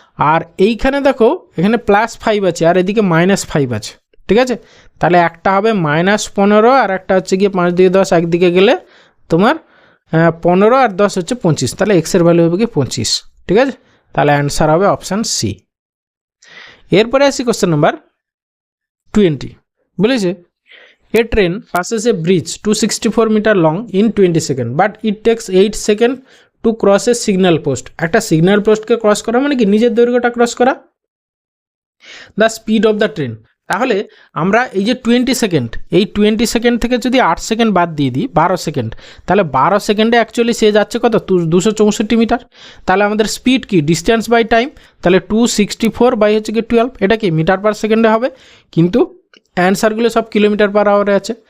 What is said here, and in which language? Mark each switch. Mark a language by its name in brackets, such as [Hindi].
[Bangla] আর এইখানে দেখো এখানে +5 আছে আর এদিকে -5 আছে, ঠিক আছে। তাহলে একটা হবে -15 আর একটা হচ্ছে গিয়ে 5 দিয়ে 10 একদিকে গেলে তোমার 15 আর 10 হচ্ছে 25, তাহলে এক্সের ভ্যালু হবে কি 25, ঠিক আছে। তাহলে অ্যান্সার হবে অপশান সি। এরপরে আসি কোশ্চেন নাম্বার 20, বলেছে [English] A train passes a bridge 264 meter long in 20 seconds, but it takes 8 seconds to cross a signal post. [Bangla] একটা সিগন্যাল পোস্টকে ক্রস করা মানে কি নিজের দৈর্ঘ্যটা ক্রস করা। [English] the speed of the train, [Bangla] তাহলে আমরা এই যে 20 সেকেন্ড, এই 20 সেকেন্ড থেকে যদি 8 সেকেন্ড বাদ দিয়ে দিই 12 সেকেন্ড, তাহলে 12 সেকেন্ডে অ্যাকচুয়ালি সে যাচ্ছে কত 264 মিটার। তাহলে আমাদের স্পিড কি ডিস্টেন্স বাই টাইম, তাহলে 264 বাই হচ্ছে কি 12, এটা কি মিটার পার সেকেন্ডে হবে, কিন্তু অ্যান্সারগুলো সব কিলোমিটার পার আওয়ারে আছে।